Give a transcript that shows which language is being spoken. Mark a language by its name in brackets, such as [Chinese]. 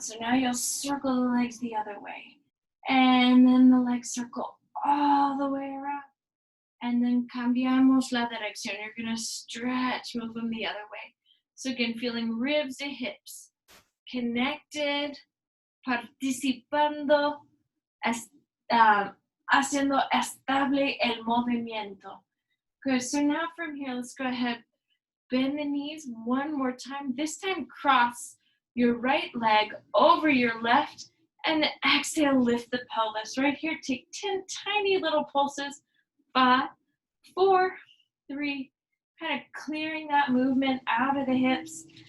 [English] So now you'll circle the legs the other way. And then the legs circle all the way around. And then [Spanish] cambiamos la dirección. [English] You're going to stretch, move them the other way. So again, feeling ribs to hips. [Spanish] Connected, participando, haciendo estable el movimiento. [English] Good. So now from here, let's go ahead. Bend the knees one more time. This time, cross your right leg over your left, and exhale, lift the pelvis. Right here, take 10 tiny little pulses. 5, 4, 3, kind of clearing that movement out of the hips.